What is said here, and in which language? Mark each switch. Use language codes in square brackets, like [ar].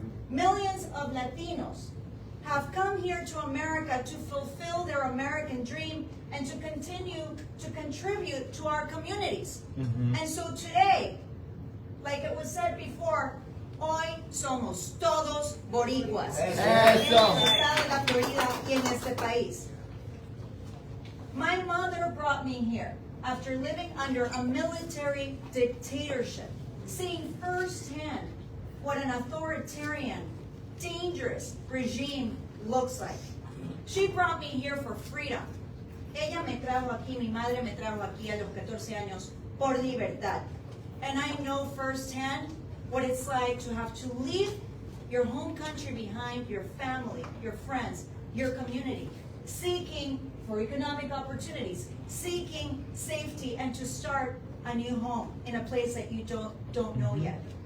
[en] Millions of Latinos have come here to America to fulfill their American dream and to continue to contribute to our communities. And so today, like it was said before, [es] hoy somos todos boricuas. En el estado de la Florida y en este país. [en] My mother brought me here after living under a military dictatorship, seeing firsthand what an authoritarian, dangerous regime looks like. She brought me here for freedom. [es] Ella me trajo aquí, mi madre me trajo aquí a los 14 años por libertad. [en] And I know firsthand what it's like to have to leave your home country behind, your family, your friends, your community, seeking for economic opportunities, seeking safety, and to start a new home in a place that you don't know yet.